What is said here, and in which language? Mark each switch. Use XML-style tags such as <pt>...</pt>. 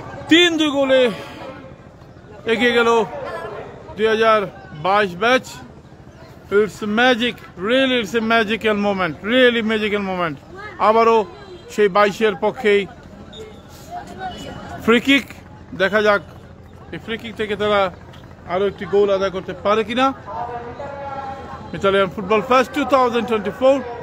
<bn>तीन 2 गोले এগিয়ে গেল 2022 batch.</bn> <en>It's magic, really it's a magical moment, really magical moment.</en> <bn>আবারও সেই 22-এর পক্ষেই ফ্রি কিক, দেখা যাক এই ফ্রি কিক থেকে তারা আরো একটি গোল আদায় করতে পারে কিনা। Italian football fest 2024।</bn>